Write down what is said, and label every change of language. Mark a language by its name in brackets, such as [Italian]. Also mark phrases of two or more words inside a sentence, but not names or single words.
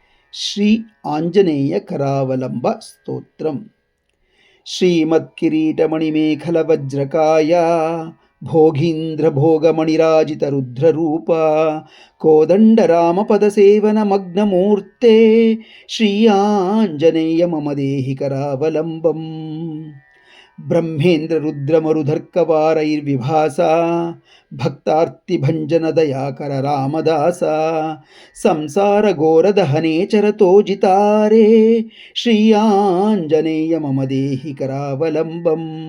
[Sanskrit] ಶ್ರೀ ಆಂಜನೇಯ ಕರಾವಲಂಬ ಸ್ತೋತ್ರಂ. ಶ್ರೀಮತ್ಕಿರೀಟಮಣಿಮೇಖಲವಜ್ರಕಾಯ ಭೋಗೀಂದ್ರಭೋಗಮಣಿರಾಜಿತರುದ್ರರೂಪ ಕೋದಂಡರಾಮಪದಸೇವನಮಗ್ನಮೂರ್ತೆ ಶ್ರೀಯಾञ्जनेय मम देहि करावलम्बम्. ब्रह्मेन्द्ररुद्रमरुधर्कवारैर्विभासा भक्तार्तिभञ्जनदयाकर रामदास संसारघोरदहने चरतो जितारे श्रीयाञ्जनेय मम देहि करावलम्बम्.